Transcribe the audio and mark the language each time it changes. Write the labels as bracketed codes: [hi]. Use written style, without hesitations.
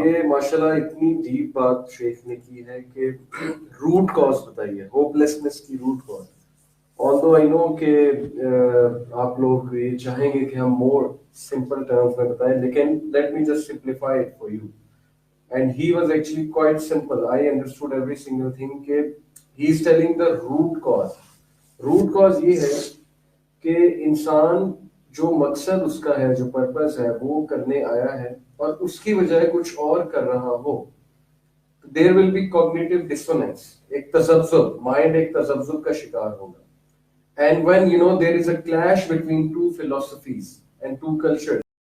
[ur] یہ ماشاءاللہ اتنی ڈیپ بات شیخ نے کی ہے کہ روٹ کاز بتائیے, ہوپلیسنس کی root cause. [en] although I know [ur] کہ آپ لوگ یہ چاہیں گے کہ ہم مور سمپل ٹرمز میں بتائیں, لیکن [en] let me just simplify it for you. And he was actually quite simple. I understood every single thing کہ he is telling the root cause. [ur] root cause یہ ہے کہ انسان جو مقصد اس کا ہے, جو پرپس ہے وہ کرنے آیا ہے, اور اس کی بجائے کچھ اور کر رہا ہو, [en] there will be cognitive dissonance, [ur] ایک تذبذب, مائنڈ ایک تذبذب کا شکار ہوگا. [en] And when there is a clash between two philosophies and two cultures,